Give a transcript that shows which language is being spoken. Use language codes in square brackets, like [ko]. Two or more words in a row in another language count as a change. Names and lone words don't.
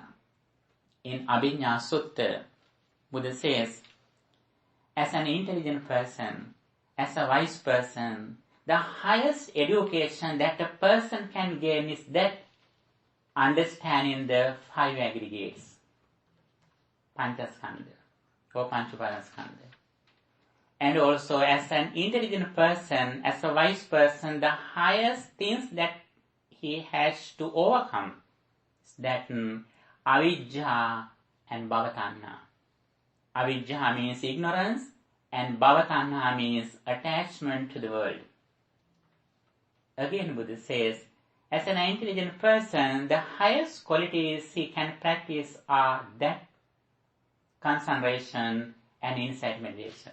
[en] In Abhiññā Sutta, Buddha says, as an intelligent person, as a wise person, the highest education that a person can gain is that understanding the five aggregates, Panchaskandha or Panchuparanaskandha. And also as an intelligent person, as a wise person, the highest things that he has to overcome is that avijja and bhavatanha. Avijja means ignorance and bhavatanha means attachment to the world. Again, Buddha says, as an intelligent person, the highest qualities he can practice are that concentration and insight meditation.